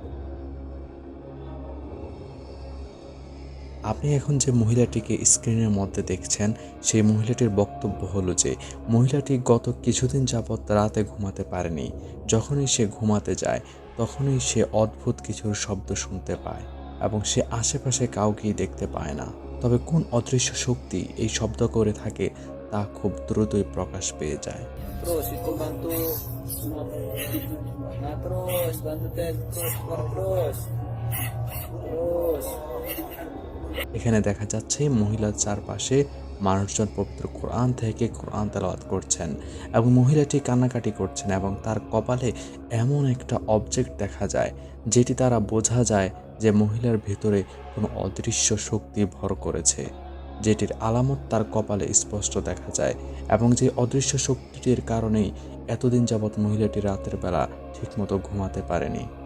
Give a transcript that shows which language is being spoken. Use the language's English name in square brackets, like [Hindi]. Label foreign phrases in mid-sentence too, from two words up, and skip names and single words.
[Bangla] আপনি এখন যে মহিলাটিকে স্ক্রিনের মধ্যে দেখছেন, সেই মহিলাটির বক্তব্য হলো যে মহিলাটি গত কিছুদিন যাবৎ রাতে ঘুমাতে পারেনি। যখনই সে ঘুমাতে যায় তখনই সে অদ্ভুত কিছুর শব্দ শুনতে পায় এবং সে আশেপাশে কাউকেই দেখতে পায় না। তবে কোন অদৃশ্য শক্তি এই শব্দ করে থাকে তা খুব দ্রুতই প্রকাশ পেয়ে যায়। [Indonesian] Terus itu bantu nah terus bantu terus terus terus [Bangla] এখানে দেখা যাচ্ছে মহিলার চারপাশে মানুষজন পবিত্র কোরআন থেকে কোরআন তেলাওয়াত করছেন এবং মহিলাটি কান্নাকাটি করছেন এবং তার কপালে এমন একটা অবজেক্ট দেখা যায় যেটি দ্বারা বোঝা যায় যে মহিলার ভেতরে কোনো অদৃশ্য শক্তি ভর করেছে, যেটির আলামত তার কপালে স্পষ্ট দেখা যায় এবং যে অদৃশ্য শক্তিটির কারণেই এতদিন যাবৎ মহিলাটি রাতের বেলা ঠিকমতো ঘুমাতে পারেনি।